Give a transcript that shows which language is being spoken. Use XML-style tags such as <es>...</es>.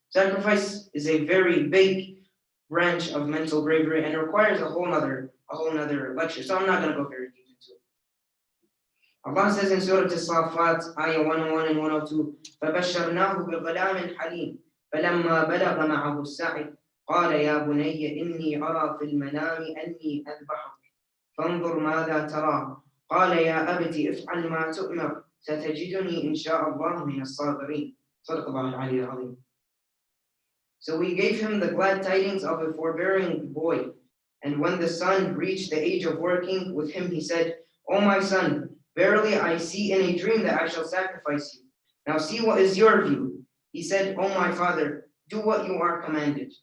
<en>Sacrifice is a very big branch of mental bravery and requires a whole nother lecture. So I'm not going to go very deep into it. Allah says in Surah As-Saffat, ayah 101 and 102,</en> <ar>فَبَشَّرْنَاهُ بِغُلَامٍ حَلِيمٍ فَلَمَّا بَلَغَ مَعَهُ السَّعْيَ قَالَ يَا بُنَيَّ إِنِّي أَرَى فِي الْمَنَامِ أَنِّي أَذْبَحُكَ فَانظُرْ مَاذَا تَرَى قَالَ يَا أَبَتِ افْعَلْ مَا تُؤْمَرُ سَتَجِدُنِي إِنْ شَاءَ اللَّهُ مِنَ الصَّابِرِينَ. صدق الله العلي العظيم.</ar> <en>So we gave him the glad tidings of a forbearing boy. And when the son reached the age of working with him, he said, "O my son, verily I see in a dream that I shall sacrifice you. Now see what is your view." He said, "O my father, do what you are commanded.</en>